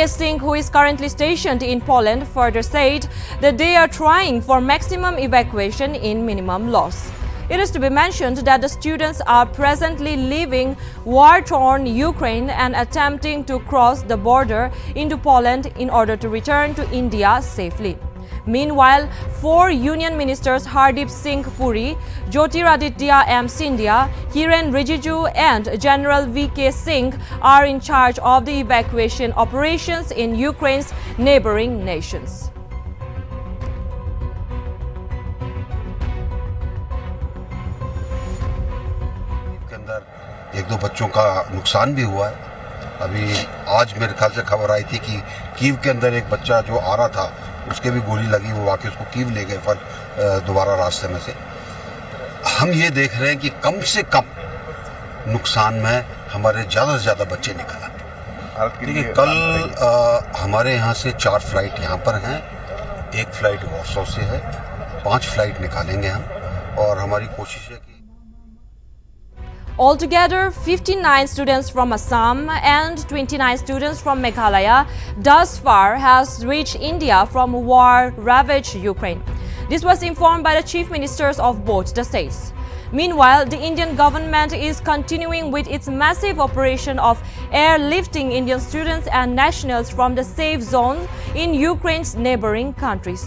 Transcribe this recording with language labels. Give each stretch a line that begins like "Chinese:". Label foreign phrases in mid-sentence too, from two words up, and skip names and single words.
English: Singh, who is currently stationed in Poland, further said that they are trying for maximum evacuation in minimum loss. It is to be mentioned that the students are presently leaving war-torn Ukraine and attempting to cross the border into Poland in order to return to India safely. Meanwhile, 4 Union Ministers Hardip Singh Puri, Jyotiraditya M. Scindia, Kiren Rijiju and General V.K. Singh are in charge of the evacuation operations in Ukraine's neighboring nations.
Hindi: के अंदर एक दो बच्चों का नुकसान भी हुआ है। अभी आज मेरे ख्याल से खबर आई थी कि कीव के अंदर एक बच्चा जो आ रहा था उसके भी गोली लगी, वो वाकई उसको कीव ले गए फिर दोबारा रास्ते में से। हम ये देख रहे हैं कि कम से कम नुकसान में हमारे ज़्यादा से ज़्यादा बच्चे निकल आए। देखिए कल हमारे यहाँ से 4 फ्लाइट यहाँ पर हैं, 1 फ्लाइट वॉर्सो से है, 5 फ्लाइट निकालेंगे हम और हमारी कोशिश है कि
English: Altogether, 59 students from Assam and 29 students from Meghalaya thus far has reached India from war-ravaged Ukraine. This was informed by the chief ministers of both the states. Meanwhile, the Indian government is continuing with its massive operation of airlifting Indian students and nationals from the safe zone in Ukraine's neighboring countries.